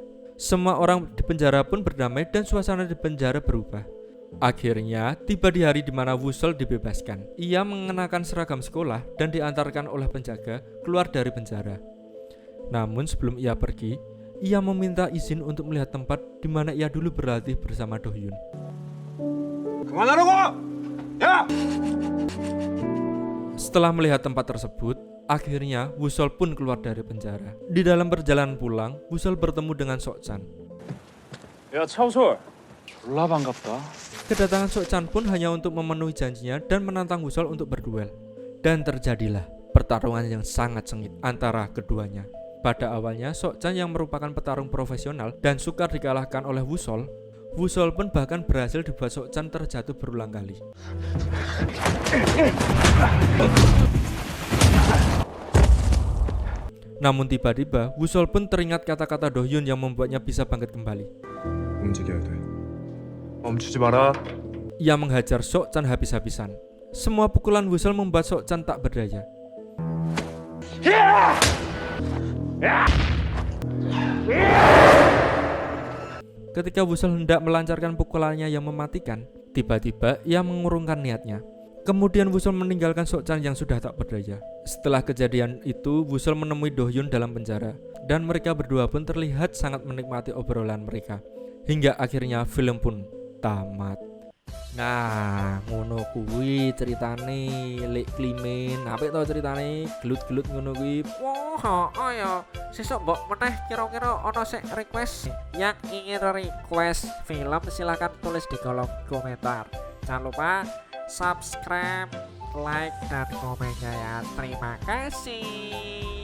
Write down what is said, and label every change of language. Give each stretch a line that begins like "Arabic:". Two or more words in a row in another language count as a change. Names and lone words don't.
Indonesian: Semua orang di penjara pun berdamai dan suasana di penjara berubah. Akhirnya tiba di hari di mana Woo-sol dibebaskan. Ia mengenakan seragam sekolah dan diantarkan oleh penjaga keluar dari penjara. Namun sebelum ia pergi, ia meminta izin untuk melihat tempat di mana ia dulu berlatih bersama Do-hyun.
Korean: 그만하라고! 야!
Indonesian: Setelah melihat tempat tersebut, akhirnya Woo-sol pun keluar dari penjara. Di dalam perjalanan pulang, Woo-sol bertemu dengan Seok-chan.
Korean: 야, 차우솔. 졸라 반갑다.
Indonesian: Kedatangan Seok-chan pun hanya untuk memenuhi janjinya dan menantang Woo-sol untuk berduel. Dan terjadilah pertarungan yang sangat sengit antara keduanya. Pada awalnya, Seok-chan yang merupakan petarung profesional dan sukar dikalahkan oleh Woo-sol pun bahkan berhasil dibuat Seok-chan terjatuh berulang kali. Namun tiba-tiba, Woo-sol pun teringat kata-kata Do-hyun yang membuatnya bisa bangkit kembali.
Korean: 움직여야 돼. 멈추지 마라.
Indonesian: Ia menghajar Seok-chan habis-habisan. Semua pukulan Woo-sol membuat Seok-chan tak berdaya. Ketika Woo-sol hendak melancarkan pukulannya yang mematikan, tiba-tiba ia mengurungkan niatnya. Kemudian Woo-sol meninggalkan Seok-chan yang sudah tak berdaya. Setelah kejadian itu, Woo-sol menemui Do-hyun dalam penjara, dan mereka berdua pun terlihat sangat menikmati obrolan mereka. hingga akhirnya film pun tamat. Nah,
Javanese: ngono kuwi ceritane Lek Klimen. Apik to ceritane, gelut-gelut ngono kuwi. Wah, ayo sesuk mbok meneh kira-kira ono sik request.
Indonesian: Yang ingin request film silakan tulis di kolom komentar. Jangan lupa
English: subscribe, like
Indonesian: dan komennya ya. Terima kasih.